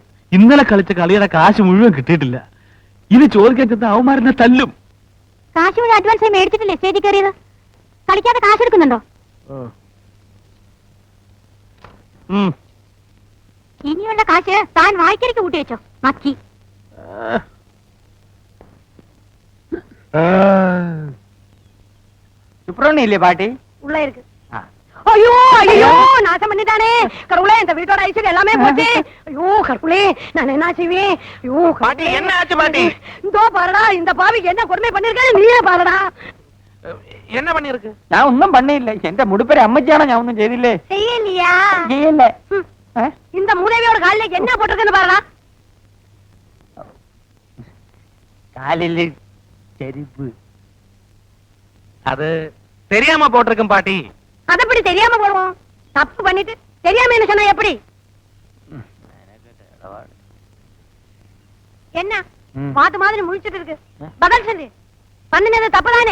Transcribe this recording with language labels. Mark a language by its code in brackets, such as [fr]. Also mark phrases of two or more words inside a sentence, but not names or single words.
[ml] ഇന്നലെ കളിച്ച കളിയുടെ കാശ് മുഴുവൻ കിട്ടിയിട്ടില്ല. ഇത് ചോദിക്കാൻ ചെന്ന അവന്മാരെന്നെ തല്ലും. കാശ് മുഴുവൻ അഡ്വാൻസായി മേടിച്ചിട്ടില്ലേ സ്റ്റേജിൽ കയറിയത്? കളിക്കാതെ കാശ് എടുക്കുന്നുണ്ടോ? ഇനിയുള്ള കാശ് താൻ വായിക്കരിക്ക് കൂട്ടി വെച്ചോ. മക്കി [ta] சுப்பிரமணியம் பாட்டி உள்ள இருக்கு. ஐயோ ஐயோ நாசம் பண்ணிட்டானே கடவுளே, இந்த வீட்டோட ஐஸ்வர்யம் எல்லாமே போச்சு. ஐயோ கடவுளே, நான் என்ன செய்வேன்? ஐயோ பாட்டி, என்ன ஆச்சு பாட்டி? இதோ பாருடா, இந்த பாவிக்கு என்ன கொடுமை பண்ணிருக்காரு நீயே பாருடா. என்ன பண்ணிருக்கு? [ml] ഞാൻ ഒന്നും പണിയില്ല. എന്റെ മുടിപ്പേര് അമ്മച്ചിയാണോ? ഞാൻ ഒന്നും ചെയ്തില്ലേ? [ta] செய்யலையா? [ml] ചെയ്യല്ല. [ta] இந்த மூதேவியோட காலில என்ன போட்டிருக்குன்னு பாருடா. [ml] കാലില് ചെരുപ്പ്. [ta] அது தெரியாம போட்டிருக்கும் பாட்டி. அது எப்படி தெரியாம போடுவோம்? தப்பு பண்ணிட்டு தெரியாம என்ன சொன்னா எப்படி? என்ன பாத்து மாதிரி முழிச்சிட்டு இருக்கு? பதில் சொல்லு. பண்ணினது தப்பு தானே?